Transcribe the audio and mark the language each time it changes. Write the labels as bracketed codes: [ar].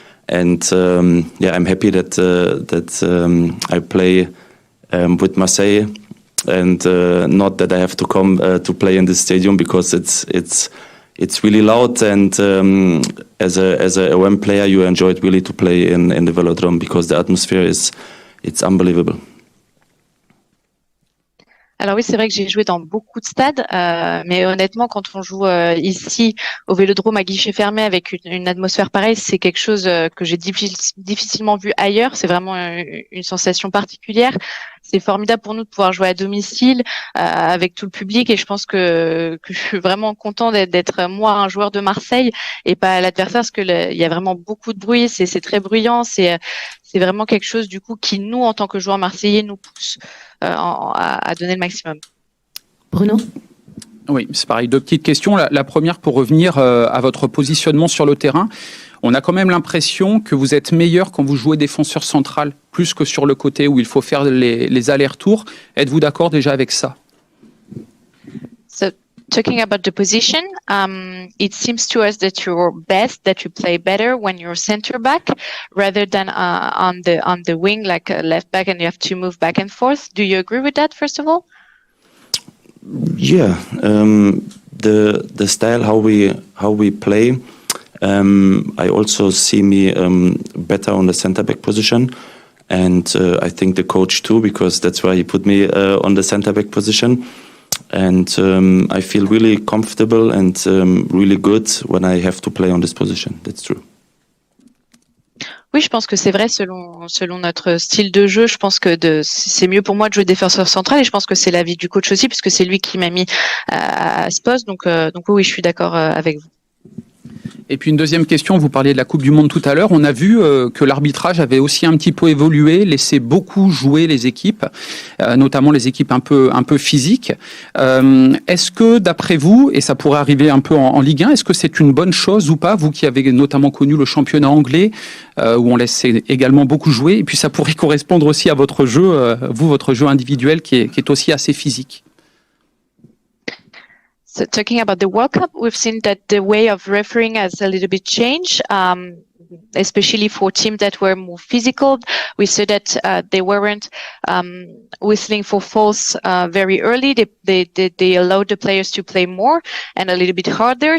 [en] And yeah, I'm happy that I play with Marseille, and not that I have to come to play in this stadium, because it's really loud. And as a away player, you enjoy it really to play in the Velodrome, because the atmosphere it's unbelievable. [fr] Alors oui, c'est vrai que j'ai joué dans beaucoup de stades, mais honnêtement, quand on joue ici au Vélodrome à guichet fermé avec une atmosphère pareille, c'est quelque chose que j'ai difficilement vu ailleurs. C'est vraiment une sensation particulière. C'est formidable pour nous de pouvoir jouer à domicile avec tout le public, et je pense que je suis vraiment content d'être moi un joueur de Marseille et pas l'adversaire, parce que il y a vraiment beaucoup de bruit, c'est très bruyant, c'est vraiment quelque chose du coup qui nous, en tant que joueurs marseillais, nous pousse à donner le maximum. Bruno? Oui, c'est pareil. Deux petites questions. La première, pour revenir à votre positionnement sur le terrain. On a quand même l'impression que vous êtes meilleur quand vous jouez défenseur central, plus que sur le côté où il faut faire les allers-retours. Êtes-vous d'accord déjà avec ça? [en] So, talking about the position, it seems to us that you're best, that you play better when you're center back rather than on the wing, like a left back, and you have to move back and forth. Do you agree with that, first of all? Yeah, the style how we play. I also see me better on the center back position, and I think the coach too, because that's why he put me on the center back position. And I feel really comfortable and really good when I have to play on this position. That's true. [fr] Oui, je pense que c'est vrai selon notre style de jeu. Je pense que c'est mieux pour moi de jouer défenseur central, et je pense que c'est l'avis du coach aussi, puisque c'est lui qui m'a mis à ce poste. Donc oui, je suis d'accord avec vous. Et puis une deuxième question, vous parliez de la Coupe du Monde tout à l'heure. On a vu que l'arbitrage avait aussi un petit peu évolué, laissé beaucoup jouer les équipes, notamment les équipes un peu physiques. Est-ce que, d'après vous, et ça pourrait arriver un peu en Ligue 1, est-ce que c'est une bonne chose ou pas, vous qui avez notamment connu le championnat anglais, où on laisse également beaucoup jouer, et puis ça pourrait correspondre aussi à votre jeu, votre jeu individuel qui est aussi assez physique? [en] So talking about the World Cup, we've seen that the way of refereeing has a little bit changed, especially for teams that were more physical. We saw that they weren't whistling for fouls very early. They allowed the players to play more and a little bit harder.